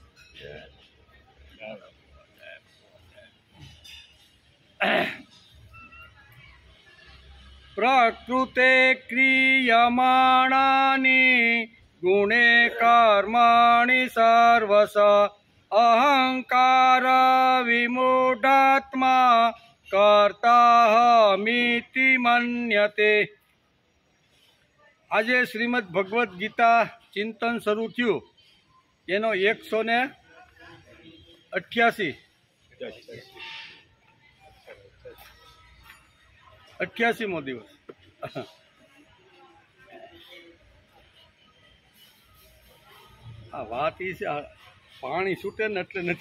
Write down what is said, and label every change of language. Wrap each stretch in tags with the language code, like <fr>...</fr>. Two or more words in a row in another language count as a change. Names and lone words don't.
<sa>प्रकृते क्रियमाणानि गुणे कर्माणि सर्वश अहंकार विमूढात्मा कर्ताहमिति मन्यते।</sa> <gu>આજે શ્રીમદ ભગવદ્ ગીતા ચિંતન શરૂ થયું એનો 188મો દિવસ। આ વાત એ છે પાણી છૂટે ને એટલે નથી।</gu>